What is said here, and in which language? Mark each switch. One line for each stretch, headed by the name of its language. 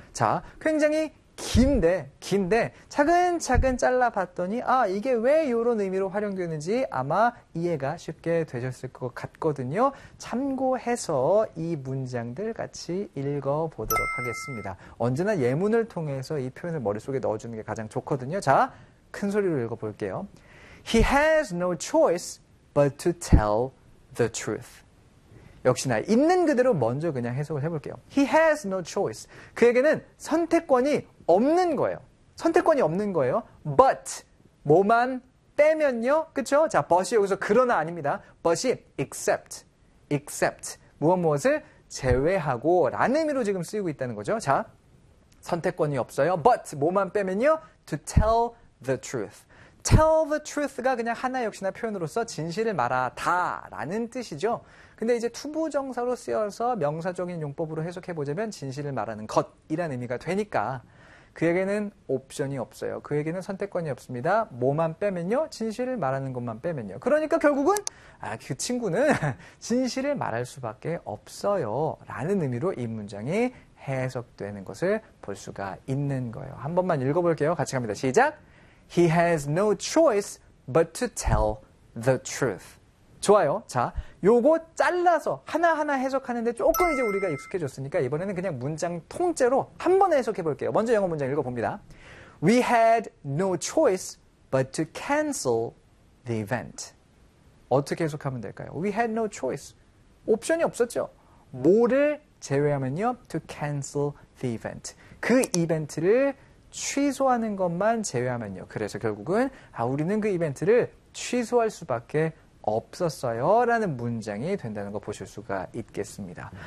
Korean: 자 굉장히 긴데 차근차근 잘라봤더니 아 이게 왜 이런 의미로 활용되는지 아마 이해가 쉽게 되셨을 것 같거든요. 참고해서 이 문장들 같이 읽어보도록 하겠습니다. 언제나 예문을 통해서 이 표현을 머릿속에 넣어주는 게 가장 좋거든요. 자, 큰 소리로 읽어볼게요.
English: He has no choice but to tell the truth.
Korean: 역시나 있는 그대로 먼저 그냥 해석을 해볼게요.
English: He has no choice.
Korean: 그에게는 선택권이 없는 거예요. 선택권이 없는 거예요. But, 뭐만 빼면요. 그쵸? 자, but이 여기서 그러나 아닙니다. But이 except, 무엇무엇을 제외하고 라는 의미로 지금 쓰이고 있다는 거죠. 자, 선택권이 없어요. But, 뭐만 빼면요.
English: To tell the truth.
Korean: Tell the truth가 그냥 하나 역시나 표현으로서 진실을 말하다 라는 뜻이죠. 근데 이제 투부정사로 쓰여서 명사적인 용법으로 해석해보자면 진실을 말하는 것이란 의미가 되니까 그에게는 옵션이 없어요. 그에게는 선택권이 없습니다. 뭐만 빼면요? 진실을 말하는 것만 빼면요. 그러니까 결국은 아, 그 친구는 진실을 말할 수밖에 없어요. 라는 의미로 이 문장이 해석되는 것을 볼 수가 있는 거예요. 한 번만 읽어볼게요. 같이 갑니다. 시작!
English: He has no choice but to tell the truth.
Korean: 좋아요. 자, 요거 잘라서 하나하나 해석하는데 조금 이제 우리가 익숙해졌으니까 이번에는 그냥 문장 통째로 한 번에 해석해 볼게요. 먼저 영어 문장 읽어봅니다.
English: We had no choice but to cancel the event.
Korean: 어떻게 해석하면 될까요?
English: We had no choice.
Korean: 옵션이 없었죠. 뭐를 제외하면요?
English: To cancel the event.
Korean: 그 이벤트를 취소하는 것만 제외하면요. 그래서 결국은 아, 우리는 그 이벤트를 취소할 수밖에 없었어요 라는 문장이 된다는 거 보실 수가 있겠습니다.